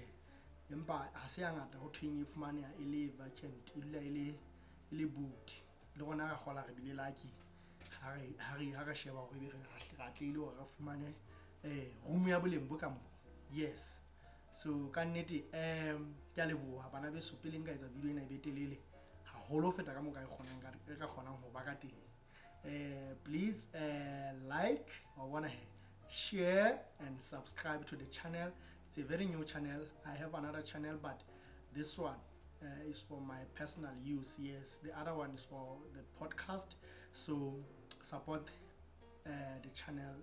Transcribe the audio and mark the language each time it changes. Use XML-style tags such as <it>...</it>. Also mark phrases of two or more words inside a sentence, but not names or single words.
<st>Empa ha se ya ngata ho thweng e fumaneha e le vacant, e dula e le booked, le rona ga kgola re bile lucky ha re sheba hore be re atlehile hore re fumane room ya boleng bo ka mo, yes. So ka nnete ke a leboha bana beso pele nka etsa video ena e be telele haholo feta ka moka e ka kgonang ho ba ka teng.</st> <en>Please like or wanna share and subscribe to the channel. It's a very new channel. I have another channel, but this one is for my personal use, yes. The other one is for the podcast, so support the channel.</en>